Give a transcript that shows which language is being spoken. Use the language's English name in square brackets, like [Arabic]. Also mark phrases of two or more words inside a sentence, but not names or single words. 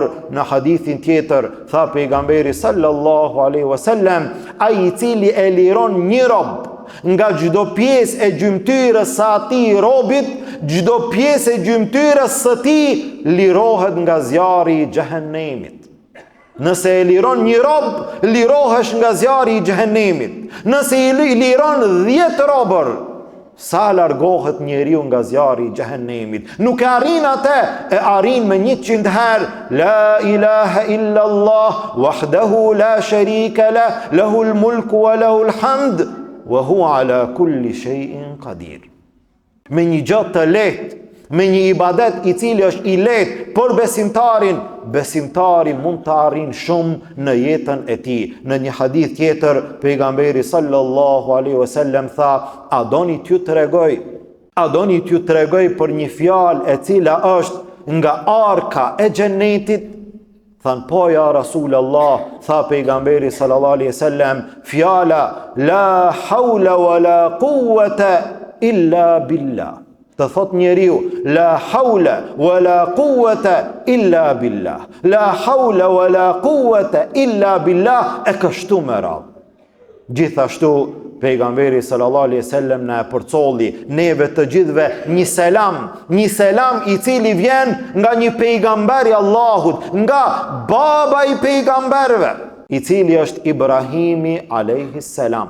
[Albanian] Në hadithin tjetër tha pejgamberi [Arabic] صلى الله عليه وسلم, [Albanian] ai I cili e liron një rob nga çdo pjesë e gjymtyrës së atij robit, çdo pjesë e gjymtyrës së tij lirohet nga zjarri I xhehenemit. Nëse e liron një rob, lirohesh nga zjarri I xhehenemit. Nëse I liron 10 robër, sa largohet njeriu nga zjarri I xhehenemit. Nuk e arrin atë, e arrin me 100 herë [Arabic] لا إله إلا الله وحده لا شريك له له الملك وله الحمد وهو على كل شيء قدير. [Albanian] Me një gjë të lehtë, me një ibadet I cili është I lehtë për besimtarin, besimtari mund të arrin shumë në jetën e tij. Në një hadith tjetër pejgamberi [Arabic] صلى الله عليه وسلم [Albanian] tha, a doni t'ju tregoj për një fjalë e cila është nga arka e xhenetit? Than, po [Arabic] يا رسول الله, [Albanian] tha pejgamberi [Arabic] صلى الله عليه وسلم, [Albanian] fjala [Arabic] لا حول ولا قوة إلا بالله. [Albanian] Të thot njeriu, [Arabic] لا حول ولا قوة إلا بالله. لا حول ولا قوة إلا بالله, [Albanian] e kështu me radhë. Gjithashtu pejgamberi [Arabic] صلى الله عليه وسلم [Albanian] na e përcolli neve të gjithëve një selam I cili vjen nga një pejgamber I Allahut, nga baba I pejgamberve, I cili është Ibrahimi [Arabic] عليه السلام.